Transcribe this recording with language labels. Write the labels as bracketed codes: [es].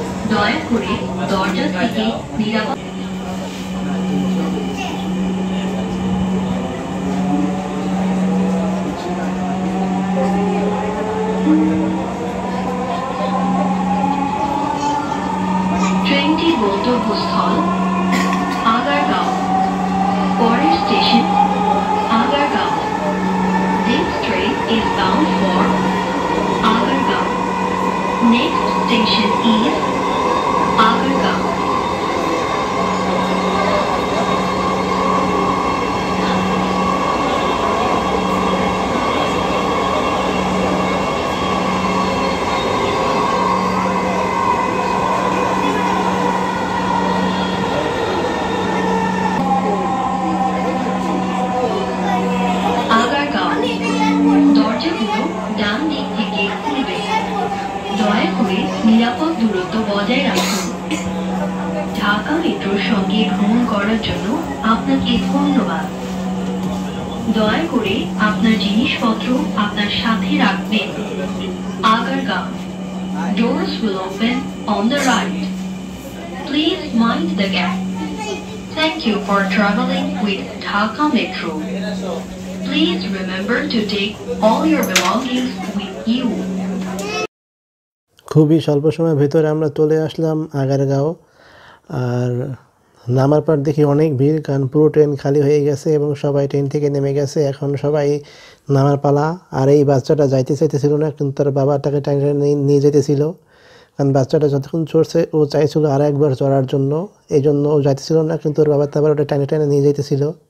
[bn] দয়া করে দরজা থেকে নিরাপদ ট্রেনটির গন্তব্যস্থল আগারগাঁও। পরের station Agargaon. [en] This train is bound for Agargaon. Next station is Agargaon. [bn] Agargaon. দরজাগুলো ডান দিক থেকে খুলবে। দয়া করে নিরাপদ দূরত্ব বজায় রাখুন। ঢাকা মেট্রোর সঙ্গে ভ্রমণ করার জন্য আপনাকে ধন্যবাদ। দয়া করে আপনার জিনিসপত্র আপনার সাথে রাখবেন। Agargaon. [en] Doors will open on the right. Please mind the gap. Thank you for traveling with Dhaka Metro. Please remember to take all your belongings with you. [bn] খুবই স্বল্প সময়ের ভিতরে আমরা চলে আসলাম আগারগাঁও। আর নামার পর দেখি অনেক ভিড়, কারণ পুরো ট্রেন খালি হয়ে গেছে এবং সবাই ট্রেন থেকে নেমে গেছে। এখন সবাই নামার পালা। আর এই বাচ্চাটা যাইতে চাইতেছিল না, কিন্তু তার বাবা তাকে টাইনে নিয়ে যেতেছিল, কারণ বাচ্চাটা যতক্ষণ চড়ছে ও চাইছিল আর একবার চড়ার জন্য, এই জন্য ও যাইতেছিল না, কিন্তু ওর বাবা তারপর ওটা টাইনে টাইনে নিয়ে যেতেছিল।